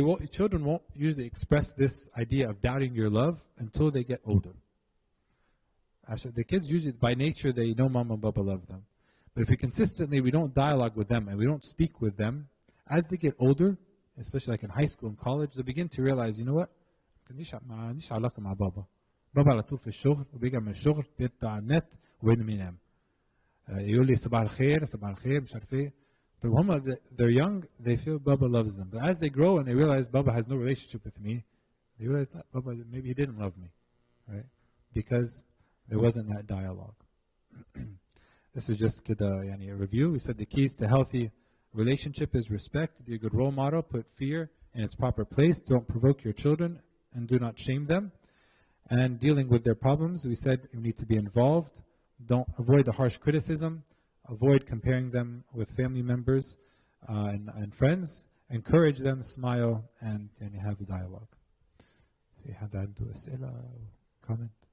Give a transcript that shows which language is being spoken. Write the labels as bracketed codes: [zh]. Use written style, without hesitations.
[en] Children won't usually express this idea of doubting your love until they get older. Actually, the kids usually, by nature, they know mom and papa love them. But if we don't dialogue with them and we don't speak with them, as they get older, especially like in high school and college, they begin to realize, you know what? [ar] ما عنديش علاقة مع بابا. بابا على طول في الشغل وبيجي من الشغل بيطلع على النت وين ينام. يقول لي صباح الخير صباح الخير مش عارف ايه. [en] But when they're young, they feel Baba loves them. But as they grow and they realize Baba has no relationship with me, they realize that Baba, maybe he didn't love me, right? Because there wasn't that dialogue. This is just a review. We said the keys to healthy relationship is respect, be a good role model, put fear in its proper place, don't provoke your children, and do not shame them. And dealing with their problems, we said you need to be involved. Don't avoid the harsh criticism. Avoid comparing them with family members and friends. Encourage them, smile, and have a dialogue. [ar] في حد عنده أسئلة أو [en] comment?